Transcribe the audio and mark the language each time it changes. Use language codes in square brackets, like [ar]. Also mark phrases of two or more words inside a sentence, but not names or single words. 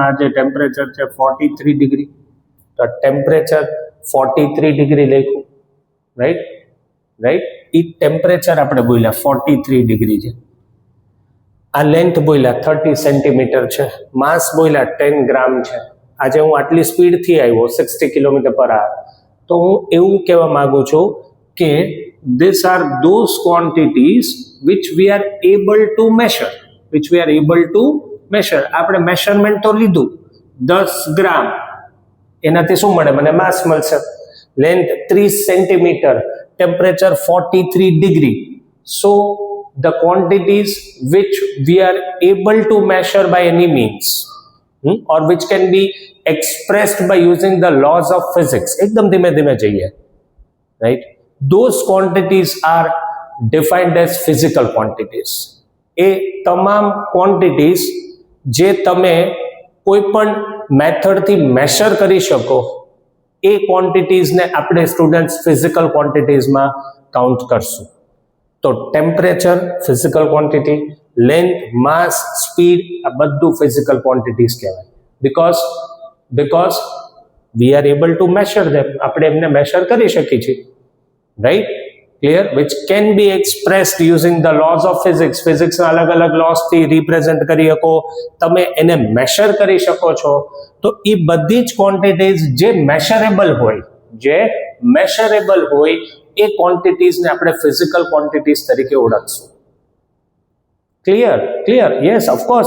[gu] આજે ટેમ્પરેચર છે 43 ડિગ્રી તો ટેમ્પરેચર 43 ડિગ્રી લખ્યું રાઈટ એ ટેમ્પરેચર આપણે બોલ્યા 43 ડિગ્રી છે આ લેન્થ બોલ્યા 30 સેન્ટીમીટર છે માસ બોલ્યા 10 ગ્રામ છે આજે હું આટલી સ્પીડથી આવ્યો [en] 60 kilometre per hour [gu] તો હું એવું કહેવા માંગુ છું કે [en] these are those quantities which we are able to measure [gu] આપણે મેશરમેન્ટ તો લીધું 10 ગ્રામ એનાથી શું મળે મને માસ મળશે લેન્થ 30 સેન્ટીમીટર ટેમ્પરેચર 43 ડિગ્રી [en] so the quantities which we are able to measure by any means or which can be expressed by using the laws of physics. [gu] એકદમ ધીમે ધીમે જઈએ, [en] right? Those quantities are defined as physical quantities. [gu] એ તમામ quantities જે તમે કોઈ પણ મેથડથી મેશર કરી શકો એ ક્વોન્ટિટીઝને આપણે સ્ટુડન્ટ્સ [en] physical quantities [gu] કાઉન્ટ કરશું. તો ટેમ્પરેચર [en] physical quantity, [gu] લેન્થ, માસ, સ્પીડ આ બધું [en] physical quantities [gu] કહેવાય. [en] because we are able to measure them. [gu] આપણે એમને મેશર કરી શકીએ છીએ, રાઈટ? ક્લિયર? [en] which can be expressed using the laws of physics. [gu] ફિઝિક્સના અલગ અલગ લોસ થી રિપ્રેઝન્ટ કરી શકો, તમે એને મેશર કરી શકો છો. તો એ બધી જ ક્વોન્ટિટીઝ જે મેશરેબલ હોય એ ક્વોન્ટિટીઝને આપણે [en] physical quantities [gu] તરીકે ઓળખશું. [en] Clear? Yes, of course.